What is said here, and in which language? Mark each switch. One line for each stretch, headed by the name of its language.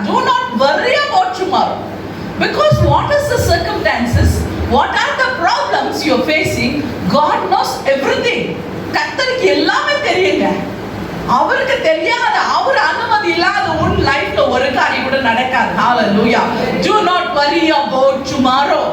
English: Do not worry about tomorrow because what is the circumstances, what are the problems you are facing, God knows everything.
Tamil: கர்த்தருக்கு எல்லாமே தெரியுங்க. அவருக்கு தெரியாத, அவர் அனுமதி இல்லாத உன் லைஃப்ல ஒரு காரியம் கூட நடக்காது. ஹalleluya.
English: Do not worry about tomorrow.